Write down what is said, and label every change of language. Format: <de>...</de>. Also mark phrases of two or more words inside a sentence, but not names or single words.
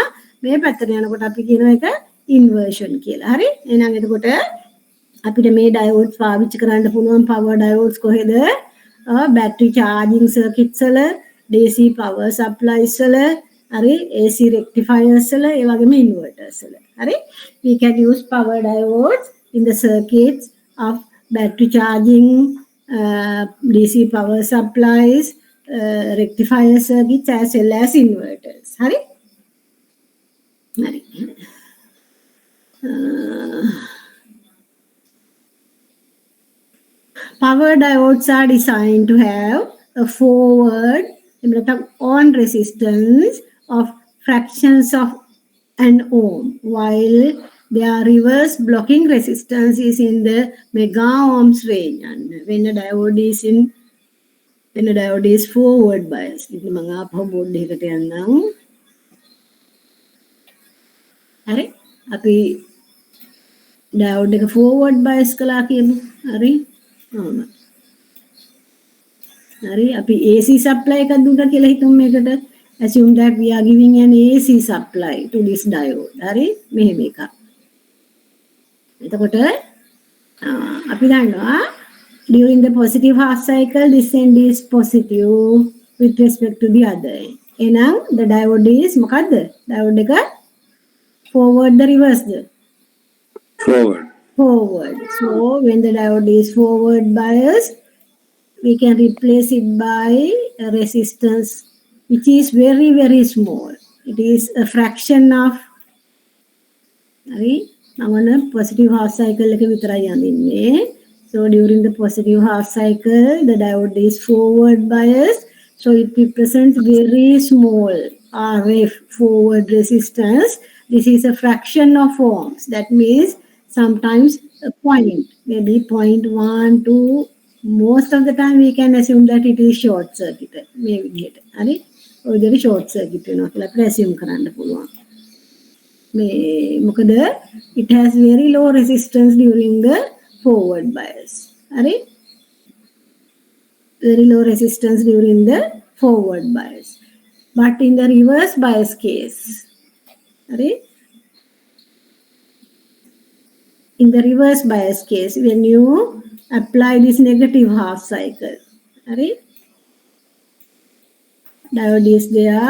<si>මේ පැත්තට යනකොට අපි කියනවා ඒක ඉන්වර්ෂන් කියලා. හරි? එහෙනම් එතකොට අපිට මේ ඩයෝඩ්ස් පාවිච්චි කරන්න පුළුවන්</si> <en>power diodes</en> <si>කොහෙද?</si> <en>battery charging circuits වල, DC power supplies</en> <si>වල, හරි?</si> <en>AC rectifiers</en> <si>වල, ඒ වගේම inverters වල. හරි?</si> <en>We can use power diodes in the circuits of battery charging, DC power supplies, rectifier circuits as well as inverters.</en> <si>Hari? Hari.</si> <en>Power diodes are designed to have a forward on resistance of fractions of an ohm, while their reverse blocking resistance is in the mega ohms range. And when a diode is forward biased,</en> <si>ඉතින් මම ආපහු බෝඩ් එකකට යන්නම්. හරි? අපි diode එක</si> <en>forward bias</en> <si>කළා කියමු. හරි? හරි අපි</si> <en>AC supply</en> <si>එකක් දුන්නා කියලා හිතමු මේකට.</si> <en>Assume that we are giving an AC supply to this diode.</en> <si>හරි? මෙහෙම එකක්. එතකොට අපි දන්නවා</si> <en>during the positive half cycle this end is positive with respect to the other end. එහෙනම් the diode is මොකද්ද? diode එක forward the reverse the forward. So when the diode is forward biased, we can replace it by a resistance which is very very small. It is a fraction of positive half cycle</en> <si>එක විතරයි යන්නේ.</si> <en>So during the positive half cycle the diode is forward biased, so it represents very small RF forward resistance. This is a fraction of ohms. That means sometimes a point, maybe 0.1 to most of the time we can assume that it is short circuited.</en> <si>Maybe හරි ඔය විදිහට</si> <en>short circuit</en> <si>වෙනවා කියලා අපිට assume කරන්න පුළුවන්.</si> <en>මොකද it has very low resistance during the forward bias.</en> <si>හරි?</si> <en>Very low resistance during the forward bias. But in the reverse bias case, හරි? In the reverse bias case, when you apply this negative half cycle, hurry, diode is there.</en>